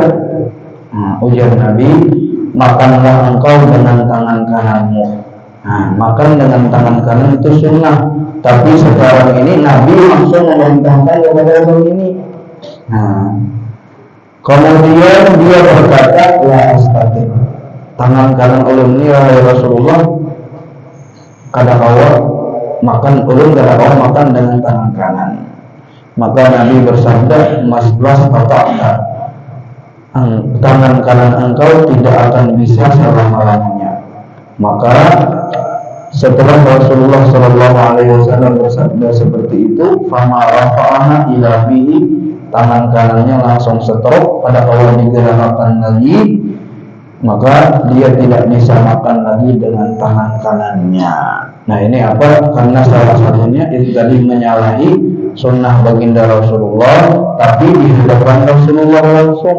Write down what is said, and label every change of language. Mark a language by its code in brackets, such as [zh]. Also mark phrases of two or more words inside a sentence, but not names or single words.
[id] Ujar Nabi, makanlah engkau dengan tangan kananmu. Makan dengan tangan kanan itu sunnah, tapi sekarang ini Nabi langsung memerintahkan kepada orang ini. Kemudian dia berkata, [ar] "لا أستطيع." [bjn] Tangan kanan ulun ini wahai Rasulullah, kada kawa makan ulun, kada kawa makan dengan tangan kanan. [id] Maka Nabi bersabda, "Maslas tata'ta." Tangan kanan engkau tidak akan bisa selama-lamanya. Maka setelah Rasulullah Shallallahu Alaihi Wasallam bersabda seperti itu, [ar] فما رفعها إلى فيه, [id] tangan kanannya langsung setruk, pada awal digerakkan lagi, maka dia tidak bisa makan lagi dengan tangan kanannya. Nah, ini apa? Karena salah satunya itu tadi menyalahi sunnah baginda Rasulullah, tapi di hadapan Rasulullah langsung.